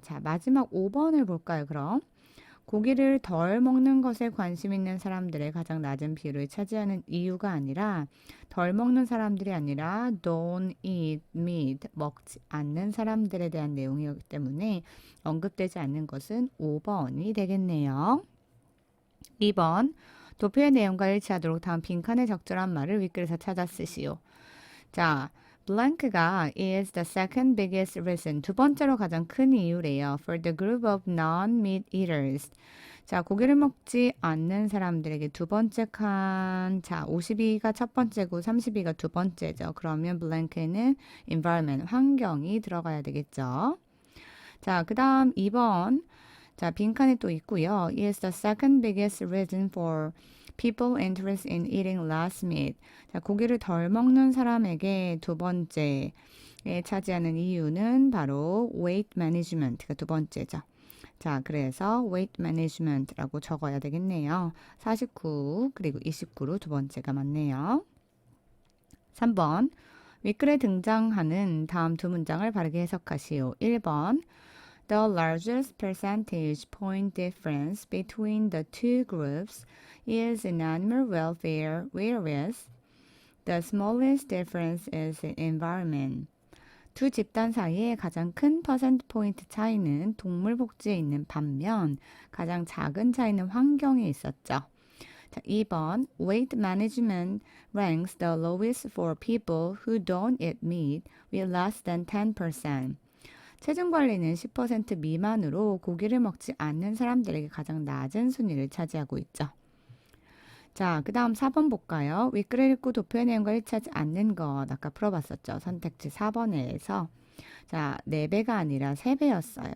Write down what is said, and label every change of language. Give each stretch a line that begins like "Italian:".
Korean: 자, 마지막 5번을 볼까요, 그럼? 고기를 덜 먹는 것에 관심 있는 사람들의 가장 낮은 비율을 차지하는 이유가 아니라 덜 먹는 사람들이 아니라
English: don't eat meat,
Korean: 먹지 않는 사람들에 대한 내용이기 때문에 언급되지 않는 것은 5번이 되겠네요. 2번, 도표의 내용과 일치하도록 다음 빈칸에 적절한 말을 윗글에서 찾아 쓰시오. 자, blank가
English: is the second biggest reason.
Korean: 두 번째로 가장 큰 이유래요.
English: For the group of non-meat eaters.
Korean: 자, 고기를 먹지 않는 사람들에게 두 번째 칸. 자, 52가 첫 번째고 32가 두 번째죠. 그러면 blank에는 environment, 환경이 들어가야 되겠죠. 자, 그 다음 2번. 자, 빈칸에 또 있고요.
English: is the second biggest reason for people interest in eating less meat.
Korean: 자, 고기를 덜 먹는 사람에게 두 번째에 차지하는 이유는 바로 weight management가 두 번째죠. 자, 그래서 weight management라고 적어야 되겠네요. 49 그리고 29로 두 번째가 맞네요. 3번 윗글에 등장하는 다음 두 문장을 바르게 해석하시오.
English: 1번 The largest percentage point difference between the two groups is in animal welfare, whereas the smallest difference is in environment.
Korean: 두 집단 사이에 가장 큰 퍼센트 포인트 차이는 동물 복지에 있는 반면 가장 작은 차이는 환경에 있었죠.
English: 자, 2번 weight management ranks the lowest for people who don't eat meat with less than 10%.
Korean: 체중 관리는 10% 미만으로 고기를 먹지 않는 사람들에게 가장 낮은 순위를 차지하고 있죠. 자, 그 다음 4번 볼까요? 윗글을 읽고 도표의 내용과 일치하지 않는 것 아까 풀어봤었죠. 선택지 4번에서 자, 4배가 아니라 3배였어요.